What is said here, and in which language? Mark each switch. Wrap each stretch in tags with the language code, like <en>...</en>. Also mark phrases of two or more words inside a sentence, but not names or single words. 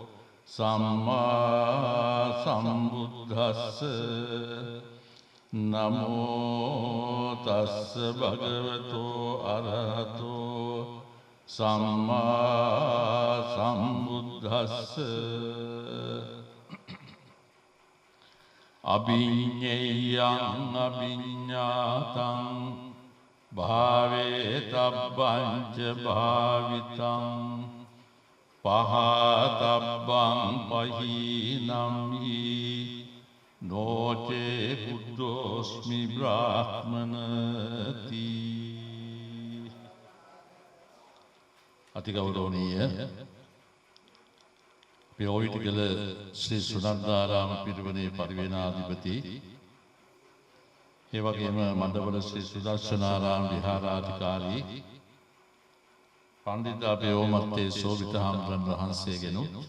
<pi>සම්මා සම්බුද්දස්ස නමෝ තස්ස භගවතෝ අරහතෝ සම්මා සම්බුද්දස්ස අභිඤ්ඤයං අභිඤ්ඤාතං භාවේ තබ්බං ච භාවිතං පහතබ්බං පහීනම් හි නොචේ බුද්ධෝස්මි බ්‍රාහ්මනති.</pi> <si>අතිගෞරවනීය පිරෝවිටකල ශ්‍රී සුනන්දාරාම පිරිවෙනේ පරිවේනාධිපති ඒ වගේම මණ්ඩවල ශ්‍රී සුදර්ශනාරාම විහාරාධිකාරී පණ්ඩිත අපේ ඕමත්තේ සෝවිත හාමුදුරන් වහන්සේගෙනුත්</si>